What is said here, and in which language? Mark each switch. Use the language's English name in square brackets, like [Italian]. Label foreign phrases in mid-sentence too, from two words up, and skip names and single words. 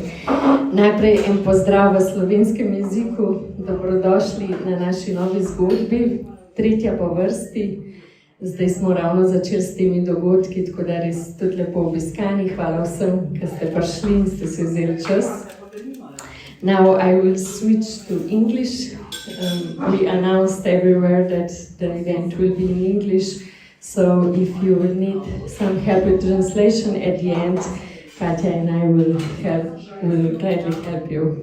[Slovenian] Najprej en pozdrav v slovenskem jeziku, dobrodošli na naši novi zgodbi, tretja po vrsti. Zdaj smo ravno začeli s temi dogodki, tako da res tudi lepo obiskani. Hvala vsem, ki ste prišli in ste si vzeli čas. [English] Now I will switch to English. We announced everywhere that the event will be in English, so if you will need some help with translation at the end, Katja and I will gladly help you.